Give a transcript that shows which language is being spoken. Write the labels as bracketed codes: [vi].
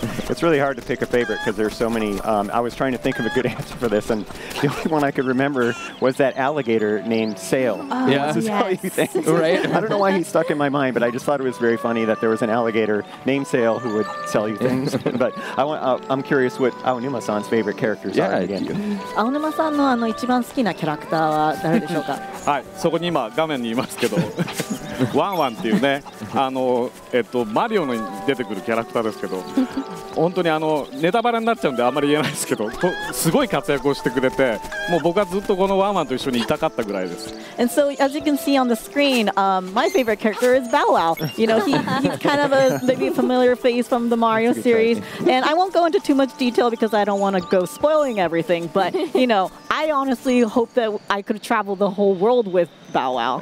[en] It's really hard to pick a favorite because there's so many. I was trying to think of a good answer for this, and the only one I could remember was that alligator named Sail. Oh, yeah, yes. Right? I don't know why he stuck in my mind, but I just thought it was very funny that there was an alligator named Sail who would sell you things. But I'm curious what Aonuma-san's favorite characters are again. [ja] 青沼さんの一番好きなキャラクターは誰でしょうか？はい、そこに今画面にいますけどワンワンっていうね、マリオに出てくるキャラクターですけど本当にネタバレになっちゃうんであんまり言えないですけどすごい活躍をしてくれてもう僕はずっとこのワンワンと一緒にいたかったぐらいです。 [en] And so, as you can see on the screen, my favorite character is Bow Wow. You know, he's kind of a maybe familiar face from the Mario series. And I won't go into too much detail because I don't want to go spoiling everything. But, you know, I honestly hope that I could travel the whole world with Bow Wow.